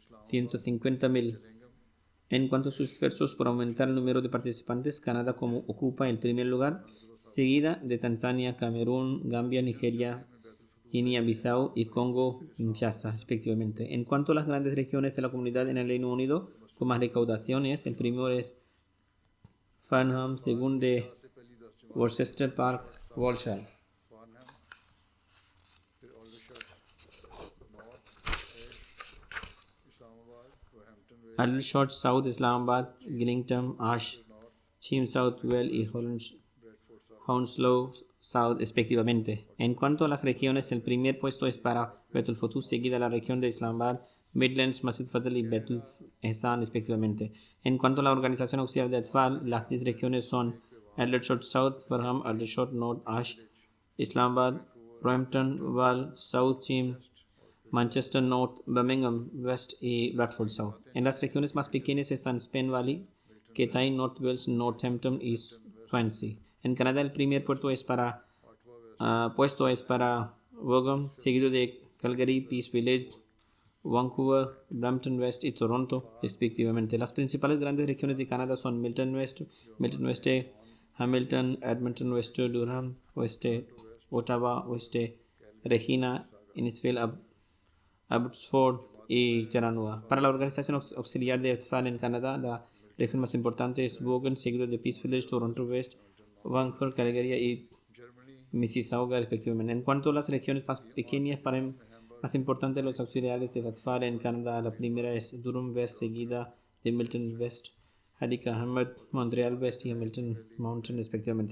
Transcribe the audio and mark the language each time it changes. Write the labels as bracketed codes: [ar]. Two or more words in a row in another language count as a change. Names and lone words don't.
[es] 150.000. En cuanto a sus esfuerzos por aumentar el número de participantes, Canadá ocupa el primer lugar, seguida de Tanzania, Camerún, Gambia, Nigeria, Guinea-Bissau y Congo-Kinshasa, respectivamente. En cuanto a las grandes regiones de la comunidad en el Reino Unido, con más recaudaciones, el primero es Farnham, segundo de Worcester Park, Walsall. [ur] फार्नहम, फिर ऑल्डरशट नॉर्थ, इस्लामाबाद, रोहैम्पटन वेस्ट, [es] Aldershot South, Islamabad, Gillington, Ash, नॉर्थ, Cheam Southwell y ब्रेडफोर्ड साउथ, Hounslow South, respectivamente. En cuanto a las regiones, el primer puesto es para Bethel Futu, seguida la región de Islamabad, Midlands, Masjid Fadl y Bethel Ehsan, respectivamente. En cuanto a la organización auxiliar de Atfal, las 10 regiones son Aldershot South, Farnham, Aldershot North, Ash, Islamabad, Roehampton, Wall, South Cheam, Manchester North, Birmingham West y Bradford South. En las regiones más pequeñas están Spen Valley, Kettai, North Wales, Northampton y Swansea. En Canadá el primer puesto es para Wogum, seguido de Calgary, Peace Village, Vancouver, Brampton West y Toronto, respectivamente. Las principales grandes regiones de Canadá son Milton West, Hamilton, Edmonton West, Durham West, Ottawa West, Regina, Innisfail, Abbotsford y Terranova. Para la organización auxiliar de Atfal en Canadá, la región más importante es Vaughan, seguido de Peace Village, Toronto West, Vancouver, Calgary y Mississauga, respectivamente. En cuanto a las regiones más pequeñas, más importantes los auxiliares de Atfal en Canadá, la primera es Durham West, seguida de Milton West, Hadika Hamad, Montreal West y Hamilton Mountain, respectivamente.